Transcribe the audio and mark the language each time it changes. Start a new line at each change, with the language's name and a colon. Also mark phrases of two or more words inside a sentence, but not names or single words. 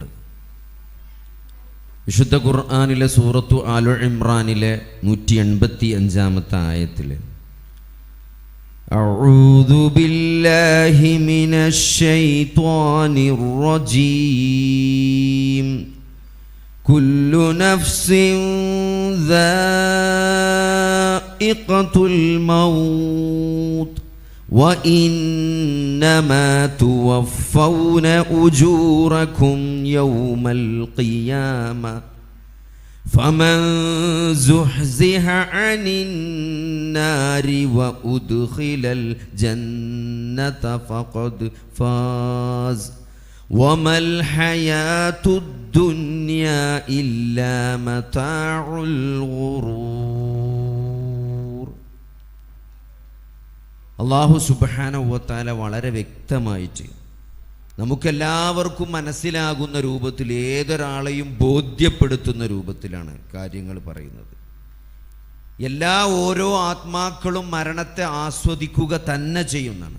Malayalam: വിശുദ്ധ ഖുർആനിലെ സൂറത്തു ആലു ഇമ്രാനിലെ 185 ആയത്തിൽ
Arabic: أعوذ بالله من الشيطان الرجيم كل نفس ذائقة الموت وَإِنَّمَا تُوَفَّوْنَ أُجُورَكُمْ يَوْمَ الْقِيَامَةِ فَمَنْ زُحْزِحَ عَنِ النَّارِ وَأُدْخِلَ الْجَنَّةَ فَقَدْ فَازَ وَمَا الْحَيَاةُ الدُّنْيَا إِلَّا مَتَاعُ الْغُرُورِ. الله سبحانه وتعالى
Malayalam: വളരെ വ്യക്തമായിട്ട് നമുക്കെല്ലാവർക്കും മനസ്സിലാകുന്ന രൂപത്തിൽ, ഏതൊരാളെയും ബോധ്യപ്പെടുത്തുന്ന രൂപത്തിലാണ് കാര്യങ്ങൾ പറയുന്നത്. ഓരോ ആത്മാക്കളും മരണത്തെ ആസ്വദിക്കുക തന്നെ ചെയ്യുന്നതാണ്.